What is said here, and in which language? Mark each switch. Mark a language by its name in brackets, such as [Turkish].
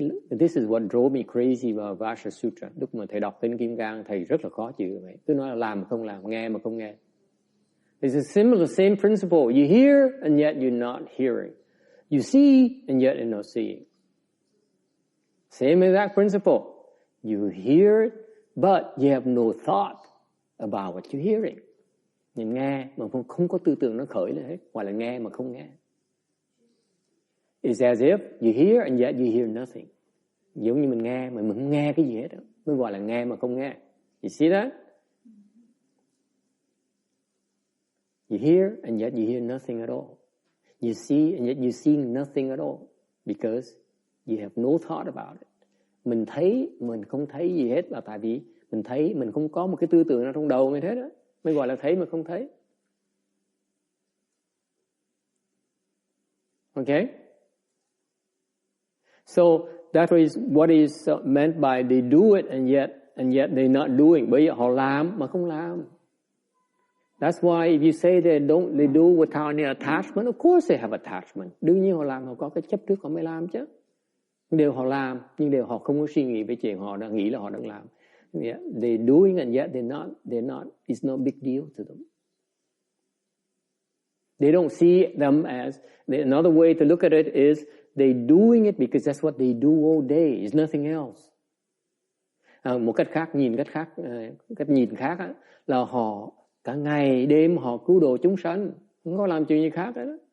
[English] This is what drove me crazy about Vajra Sutra. [Vietnamese] Lúc mà thầy đọc Kinh Kim Cang, thầy rất là khó chịu vậy. Cứ nói là làm mà không làm, nghe mà không nghe. [English] It's a similar, same principle. You hear and yet you're not hearing. You see and yet you're not seeing. Same exact principle. You hear but you have no thought about what you're hearing. [Vietnamese] Nhìn nghe mà không có tư tưởng nó khởi lên hết, hoặc là nghe mà không nghe. [English] It's as if you hear and yet you hear nothing. [Vietnamese] Giống như mình nghe mà mình không nghe cái gì hết đó. Mới gọi là nghe mà không nghe. [English] You see that? You hear and yet you hear nothing at all. You see and yet you see nothing at all. Because you have no thought about it. [Vietnamese] Mình thấy, mình không thấy gì hết là tại vì mình thấy, mình không có một cái tư tưởng nào trong đầu mình hết đó. Mới gọi là thấy mà không thấy. [English] Okay? So that is what is meant by they do it and yet they're not doing. [Vietnamese] Bởi vì họ làm mà không làm. [English] That's why if you say they do without any attachment, of course they have attachment. [Vietnamese] Đương nhiên họ làm, họ có cái chấp trước họ mới làm chứ. Điều họ làm, nhưng điều họ không có suy nghĩ về chuyện họ đang nghĩ là họ đang làm. [English] Yeah, they're doing and yet they're not, it's no big deal to them. They don't see them as, another way to look at it is, they're doing it because that's what they do all day. It's nothing else. [Vietnamese] Một cách khác, cách nhìn khác á, là họ cả ngày đêm họ cứu độ chúng sanh, không có làm chuyện gì khác đó.